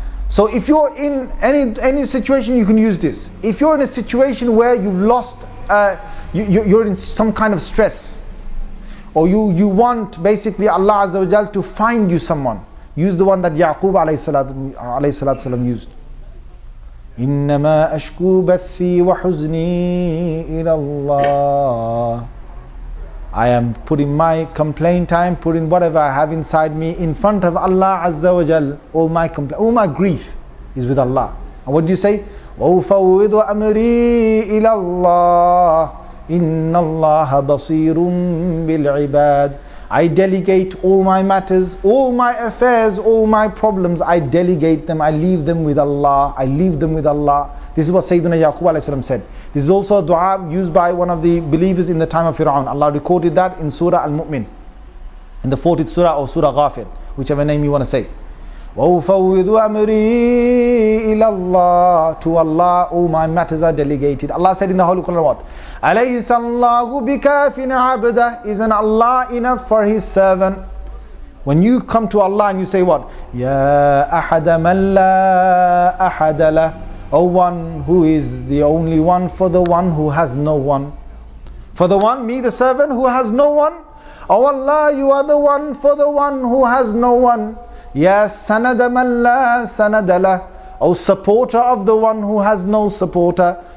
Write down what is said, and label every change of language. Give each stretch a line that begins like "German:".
English: So if you're in any situation, you can use this. If you're in a situation where you've lost, you're in some kind of stress, or you want basically Allah Azza wa Jal to find you someone, use the one that Yaqub alayhi salatu used.
Arabic: إنما أشكو بثي وحزني إلى الله.
English: I am putting my complaint time, putting whatever I have inside me in front of Allah Azza wa Jal. All my grief is with Allah. And what do you say?
Arabic: وَأُفَوِّضُ أَمْرِي إِلَى اللَّهِ إِنَّ اللَّهَ بَصِيرٌ بِالْعِبَادِ.
English: I delegate all my matters, all my affairs, all my problems. I delegate them. I leave them with Allah. This is what Sayyidina Yaqub alayhi salam said. This is also a dua used by one of the believers in the time of Fir'aun. Allah recorded that in Surah Al-Mu'min, in the 40th Surah or Surah Ghafir, whichever name you want to say.
Arabic: وَأُفَوِّضُ أَمْرِي إِلَى اللَّهِ.
English: To Allah all my matters are delegated. Allah said in the Holy Quran what?
Arabic: أَلَيْسَ اللَّهُ بِكَافٍ عَبْدَهُ.
English: Isn't Allah enough for His servant? When you come to Allah and you say what?
Arabic: Ya أَحَدَ مَنْ لَا أَحَدَ لَهُ.
English: O one who is the only one for the one who has no one. For the one, me the servant who has no one. O Allah, you are the one for the one who has no one.
Arabic: Ya sanada man la sanada lah.
English: O supporter of the one who has no supporter.